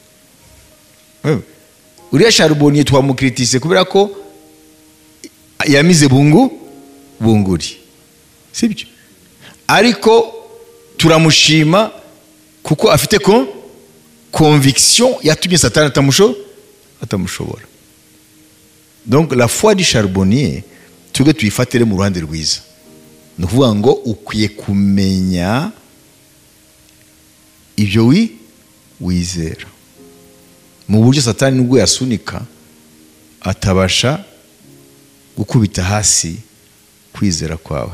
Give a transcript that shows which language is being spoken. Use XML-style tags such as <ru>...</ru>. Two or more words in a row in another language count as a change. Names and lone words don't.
<rw>Uriya charbonnier twamukritise kubera ko yamize bunguri, sibyo? Ariko turamushima kuko afite conviction yatumye Satani atamushobora.</rw> <fr>Donc la foi du charbonnier</fr> <rw>tuge tuyifatire mu ruhande rwiza. Ni ukuvuga ngo ukwiye kumenya ibyo wizera, mu buryo Satani nubwo yasunika atabasha gukubita hasi kwizera kwawe.</rw>